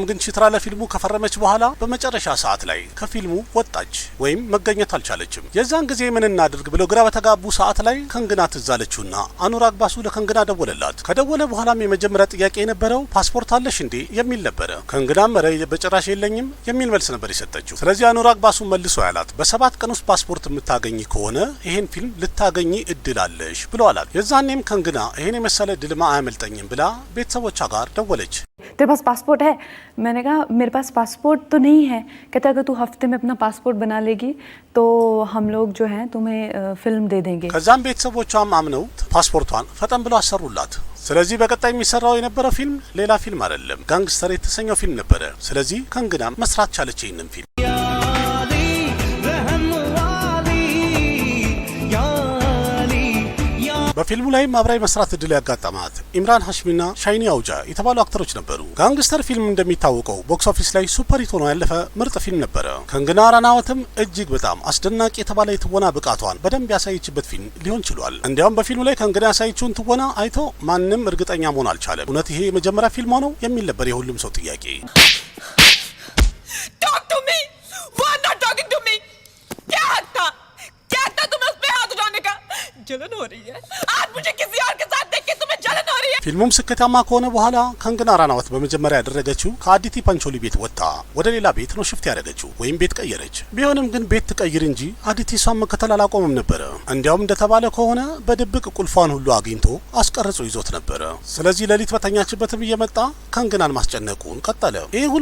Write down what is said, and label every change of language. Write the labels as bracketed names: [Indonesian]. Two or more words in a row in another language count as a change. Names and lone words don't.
[Amharic] ግን ቺትራ ለፊልሙ ከፈረመች በኋላ በመጨረሻ ሰዓት ላይ ከፊልሙ ወጣች ወይም መገኘት አልቻለችም። የዛን ጊዜ ምን እናድርግ ብለው ግራ በተጋቡ ሰዓት ላይ ከንግና ትዛለችውና አኑራግ ባሱ ለከንግና ደወለላት። ከደወለ በኋላም የመጀመሪያ ጥያቄ የነበረው ፓስፖርት አለሽ እንዴ የሚል ነበረ። ከንግናም በጭራሽ የለኝም የሚል መልስ ነበር የሰጠችው። ስለዚህ አኑራግ ባሱ መልሶ ያላት በ7 ቀን ውስጥ ፓስፖርት የምታገኝ ከሆነ ይሄን ፊልም ልታገኝ እድል አለሽ ብሎ አላት። የዛኔም ከንግና ይሄን የመሰለ ድልማ አያመልጠኝም ብላ ቤተሰቦቿ ጋር ደወለች። [Hindi] तेरे पास पासपोर्ट है? मैंने कहा मेरे पास पासपोर्ट तो नहीं है। कहता अगर तू हफ्ते में अपना पासपोर्ट बना लेगी तो हम लोग जो हैं तुम्हें फिल्म दे देंगे। [Amharic] ከዛም ቤተሰቦቿም አምነው ፓስፖርቷን ፈጠን ብሎ አሰሩላት። ስለዚህ በቀጣይ የሚሰራው የነበረው ፊልም ሌላ ፊልም አይደለም፣ ጋንግስተር የተሰኘው ፊልም ነበረ። ስለዚህ ከንግና መስራት ቻለች ይህንን ፊልም። በፊልሙ ላይም አብራይ መስራት እድል ያጋጠማት ኢምራን ሀሽሚና ሻይኒ አውጃ የተባሉ አክተሮች ነበሩ። ጋንግስተር ፊልም እንደሚታወቀው [English] box office [Amharic] ላይ [English] super hit [Amharic] ሆኖ ያለፈ ምርጥ ፊልም ነበረ። ከንግና ራናወትም እጅግ በጣም አስደናቂ የተባለ የትወና ብቃቷን በደንብ ያሳየችበት ፊልም ሊሆን ችሏል። እንዲያውም በፊልሙ ላይ ከንግና ያሳየችውን ትወና አይቶ ማንም እርግጠኛ መሆን አልቻለም። እውነት ይሄ የመጀመሪያ ፊልም ነው የሚል ነበር የሁሉም ሰው ጥያቄ። [English] Talk to me. Why not talking to me? [Hindi] क्या था तुम्हें उस पे हाथ उठाने का? जलन हो रही है आज मुझे किसी और के साथ देख के तुम्हें जलन हो रही है। [Amharic] ፊልሙም ስኬታማ ከሆነ በኋላ ከንግና ራናወት በመጀመሪያ ያደረገችው ከአዲቲ ፐንቾሊ ቤት ወጣ ወደ ሌላ ቤት ነው ሽፍት ያደረገችው ወይም ቤት ቀየረች። ቢሆንም ግን ቤት ትቀይር እንጂ አዲቲ እሷን መከተል አላቆመም ነበረ። እንዲያውም እንደተባለ ከሆነ በድብቅ ቁልፏን ሁሉ አግኝቶ አስቀርጾ ይዞት ነበረ። ስለዚህ ሌሊት በተኛችበትም እየመጣ ከንግናን ማስጨነቁን ቀጠለ። ይህ ሁሉ